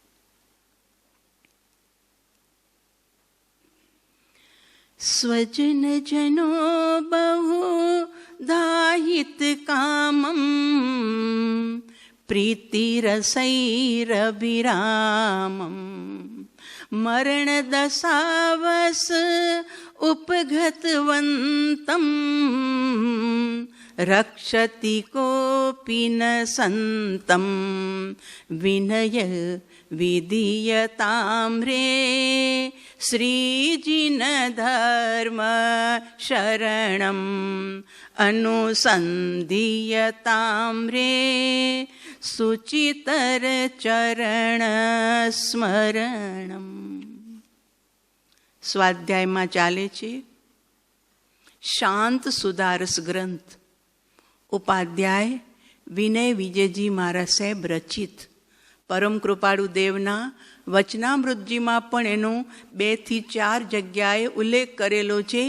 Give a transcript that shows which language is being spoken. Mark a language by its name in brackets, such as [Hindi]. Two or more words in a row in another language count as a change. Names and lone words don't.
[Sanskrit] સ્વજન જનો બહુ દાહિત કામમ, પ્રીતિરસૈરવિરામમ, મરણ દશાવસ ઉપગતવંતમ, रक्षति कोऽपि न सन्तं, विनय विधीयतां रे श्रीजिन धर्म शरणम्, अनुसन्धीयतां रे शुचितर चरण स्मरणम्. [Gujarati] સ્વાધ્યાયમાં ચાલે છે શાંત સુધારસ ગ્રંથ. ઉપાધ્યાય વિનય વિજયજી મહારાજ સાહેબ રચિત. પરમ કૃપાળુ દેવના વચનામૃતજીમાં પણ એનો 2 થી 4 જગ્યાએ ઉલ્લેખ કરેલો છે.